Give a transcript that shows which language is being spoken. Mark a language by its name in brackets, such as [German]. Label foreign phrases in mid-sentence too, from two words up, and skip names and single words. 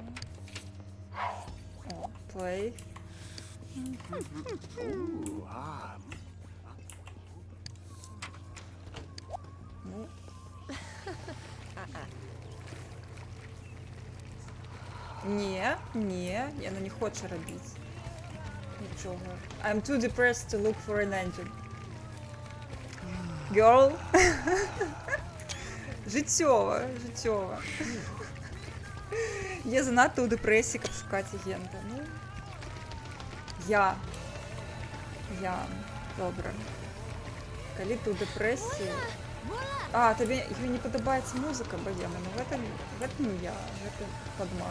[Belarusian] О, плей. Ну. Не, яна не хоча рабіць нічога. [English] I'm too depressed to look for an engine. Girl. [Belarusian] Жыццёва. Я занадта ў дэпрэсіі, каб шукаць агента. Ну, я. Добра. Калі ты ў дэпрэсіі... А, табе не падабаецца музыка, Богема, ну гэта не я, гэта падман.